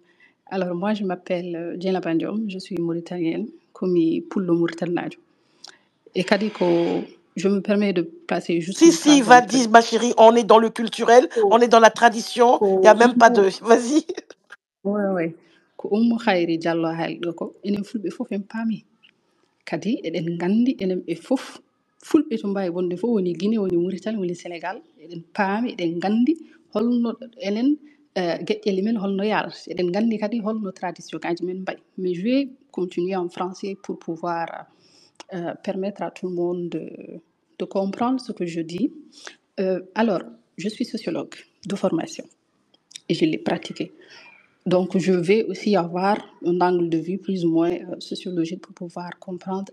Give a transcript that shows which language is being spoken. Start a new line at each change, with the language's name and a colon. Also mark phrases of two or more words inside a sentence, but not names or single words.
French: Alors, moi, je m'appelle Djeneba Ndiom, je suis mauritanienne, comme pour le Mauritanie. Et Kadiko, je me permets de passer juste une phrase. Si, va dire, ma chérie, on est dans le culturel, on est dans la tradition, il n'y a même pas de... Vas-y. Oui.
Fula: Ko ummu khayri diallo haali ɗo ko enen fulɓe fof en paami kadi eɗen nganndi enen ɓe fof fulɓe to mbawi wonde fof woni guine woni mauritanie woni sénégal eɗen paami eɗen nganndi holno enen geƴƴele men holno yarata eɗen nganndi kadi holno tradition kaji men mbaɗi
French: mais je vais continuer en français pour pouvoir permettre à tout le monde de comprendre ce que je dis. Alors, je suis sociologue de formation et je l'ai pratiqué. Donc, je vais aussi avoir un angle de vue plus ou moins sociologique pour pouvoir comprendre.